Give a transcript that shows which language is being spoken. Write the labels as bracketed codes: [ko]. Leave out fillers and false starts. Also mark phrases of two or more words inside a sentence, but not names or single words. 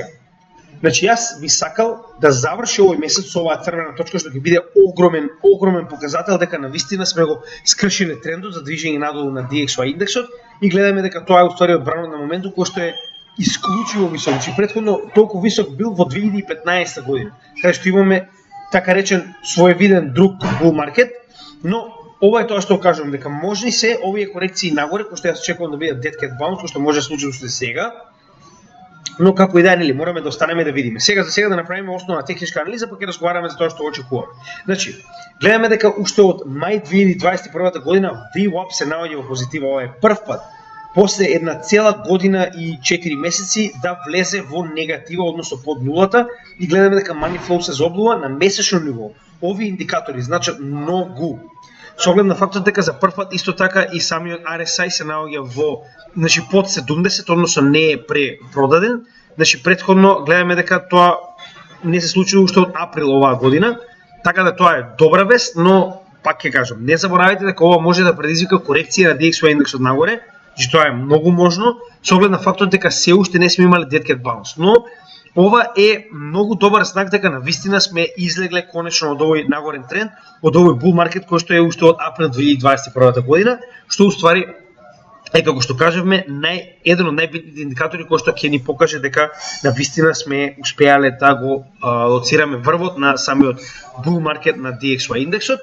[mk] Значи јас би сакал да заврши овој месец со оваа црвена точка што ќе биде огромен показател дека навистина сме го скршиле трендот за движење надолу на DXY индексот и гледаме дека тоа е уствари одбрано на моментот кој што е исклучиво висок. Значи претходно толку висок бил во 2015 година, каде што имаме така речен своевиден друг [en] bull market, [mk] но ова е тоа што кажувам дека можни се овие корекции нагоре кои што јас очекувам да бидат [en] dead cat bounce, [mk] кои што може да случи уште сега. Но како и да е, нели, мораме да останеме да видиме. Сега да направиме основна техничка анализа, па ќе разговараме за тоа што очекуваме. Значи, гледаме дека уште од мај 2021 година VWAP се наоѓа во позитива, ова е прв пат после една цела година и 4 месеци да влезе во негатива, односно под нулата, и гледаме дека [en] money flow [mk] се зоблува на месечно ниво. Овие индикатори значат многу. Со оглед на фактот дека за прв пат исто така и самиот RSI се наоѓа во, значи под 70, односно не е препродаден. Значи претходно гледаме дека тоа не се случило уште од април оваа година, така да тоа е добра вест, но пак ќе кажам, не заборавајте дека ова може да предизвика корекција на DXY индексот нагоре, че тоа е многу можно, со оглед на фактот дека се уште не сме имале [en] dead cat bounce, [mk] но ова е многу добар знак дека навистина сме излегле конечно од овој нагорен тренд, од овој [en] bull market [mk] кој што е уште од април 2021 година, што уствари е, како што кажавме, еден од најбитните индикатори кој што ќе ни покаже дека навистина сме успеале да го лоцираме врвот на самиот [en] bull market [mk] на DXY индексот.